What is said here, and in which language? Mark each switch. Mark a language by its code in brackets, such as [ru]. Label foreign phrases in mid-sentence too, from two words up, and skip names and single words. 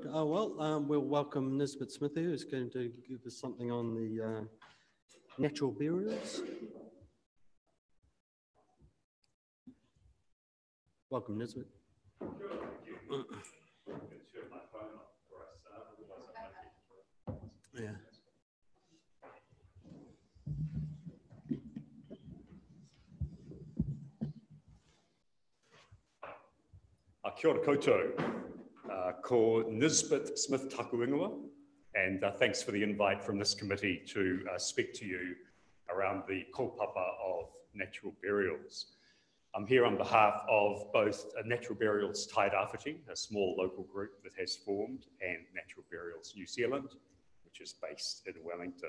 [en] Oh, well, we'll welcome Nisbet Smith here, who's going to give us something on the natural burials. Welcome, Nisbet. Yeah. [mi] Kia ora koutou, ko Nisbet Smith taku ingoa, [en] and thanks for the invite from this committee to speak to you around the kaupapa of natural burials. I'm here on behalf of both Natural Burials Tairāwhiti, a small local group that has formed, and Natural Burials New Zealand, which is based in Wellington.